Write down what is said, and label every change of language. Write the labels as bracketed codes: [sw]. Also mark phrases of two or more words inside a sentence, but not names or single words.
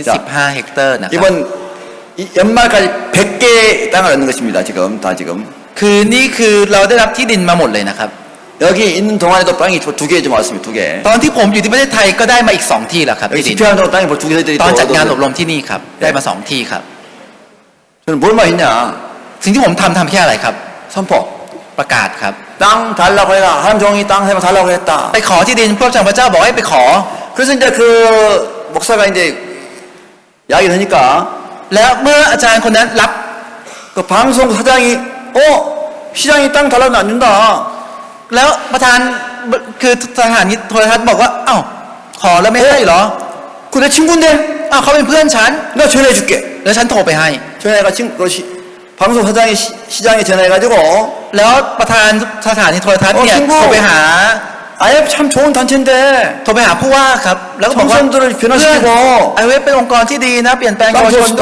[th] จ้ะ 15 เฮกเตอร์นะครับ [ko] 이번 연말까지 100개 땅을 얻는 것입니다. 다 지금. [th] คือนี่คือเราได้รับที่ดินมาหมดเลยนะครับ [ko] 여기 있는 동안에도 땅이 2개 좀 왔습니다. 2개. [th] ตอนที่ผมอยู่ที่ประเทศไทยก็ได้มาอีก2 ที่แล้วครับ [ko] 여기 [th] ที่ดิน [ko] 집회하는 동안 땅이 2개 저희들이 [th] ตอนจัดงานอบ [ko] 얻었어요. [th] รมที่นี่ครับได้มา2 ที่ครับ [ko] 저는 뭘만 했냐? [th] สิ่งที่ผมทำแค่อะไรครับ [ko] 선포. [th] ประกาศครับ [ko] 땅 달라고 해라. 하나님 종이 땅 사면 달라고 했다. [th] ไปขอที่ดินพระเจ้าพระเจ้าบอกให้ไปขอ [ko] 그래서 이제 그 목사가 이제 이야기를 하니까 [th] แล้วเมื่ออาจารย์คนนั้นรับ [ko] 그 방송 사장이 시장이 땅 달라면 안 준다. [th] แล้วประธานคือสถานีโทรทัศน์บอกว่าอ้าวขอแล้วไม่ให้เหรอ [ko] 그 내 친구인데 [th] อ้าวเขาเป็นเพื่อนฉัน [ko] 내가 전화해줄게. [th] แล้วฉันโทรไปให้ [ko] 전화해가 방송 사장이 시장에 전화해가지고 [th] แล้วประธานสถานีโทรทัศน์เนี่ย [ko] 친구 [th] โทรไปหา [ko] 아예 참 좋은 단체인데 [th] โทรไปหาผู้ว่าครับแล้วก็บอกว่า [ko] 청소년들을 변화시키고 [th] ไอเว็บเป็นองค์กรที่ดีนะเปลี่ยนแปลงเยาวชน